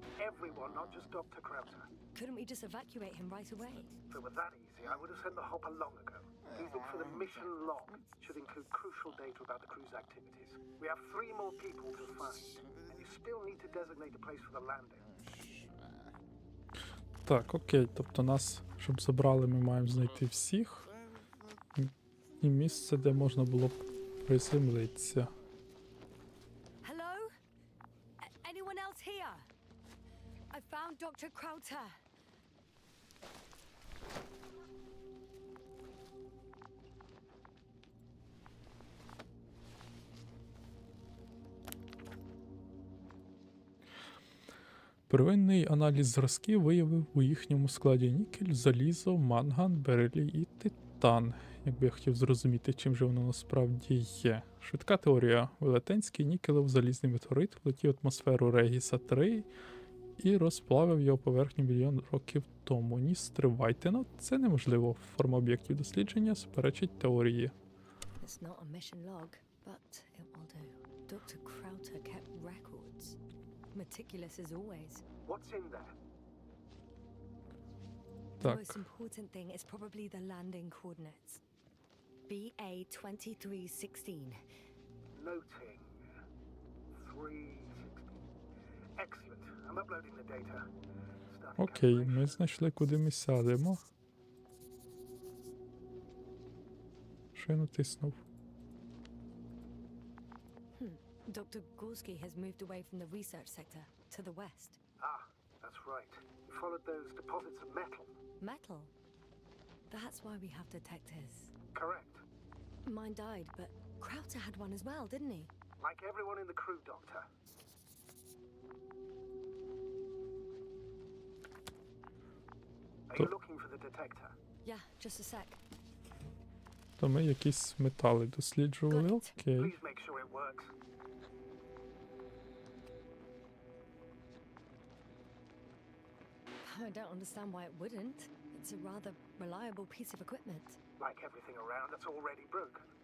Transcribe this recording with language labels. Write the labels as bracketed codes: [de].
[en] Everyone, not just Dr. Krauser. Couldn't we just evacuate him right away? If it were that easy, I would have sent the hopper long ago. Please look for the mission log. Should include crucial data about the crew's activities. We have 3 more people to find. And you still need to designate a place for the landing. [uk] Так, окей, тобто нас, щоб забрали, ми маємо знайти всіх. І місце, де можна було б приземлитися. [en] Hello? Anyone else here? I found Dr. Krauter. [uk] Первинний аналіз зразків виявив у їхньому складі нікель, залізо, манган, берилій і титан. Якби я хотів зрозуміти, чим же воно насправді є. Швидка теорія. Велетенський нікелев-залізний метеорит влетів в атмосферу Регіса-3 і розплавив його поверхню мільйон років тому. Ні, стривайте, ну це неможливо. Форма об'єктів дослідження суперечить теорії. [en] It's not a mission log, but it will do. Dr. Krauter kept records. Meticulous as always. What's in there? The [uk] Так. [en] most important thing is probably the landing coordinates. BA 2316. Noting. 316. Excellent. I'm uploading the data. Starting [uk] Окей, [en] calculation. [uk] ми знайшли, куди ми сядемо. Що я натиснув? [en] Dr. Gorski has moved away from the research sector to the west. Ah, that's right. We followed those deposits of metal. Metal? That's why we have detectives. Correct. Mine died, but Krauter had one as well, didn't he? Like everyone in the crew, Doctor. Are you looking for the detector? Yeah, just a sec. [uk] То ми якісь метали досліджували, окей. [en] Please make sure it works. I don't understand why it wouldn't. It's a rather reliable piece of equipment. Like everything around that's already broken.